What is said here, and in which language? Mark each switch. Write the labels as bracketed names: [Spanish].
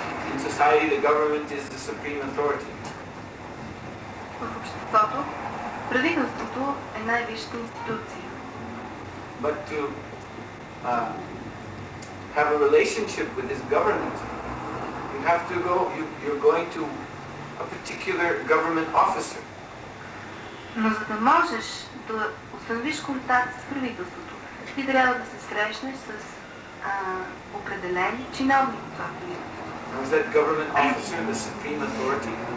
[English] In society, the government is the supreme authority. [Bulgarian] В обществото правителството е най-висшата институция. [English] But to have a relationship with this government, you have to go. You're going to a particular government officer. [Bulgarian] Но за да можеш да установиш контакт с правителството, ти трябва да се срещнеш с определен чиновник в това правителство. [English] Was that government officer the supreme authority?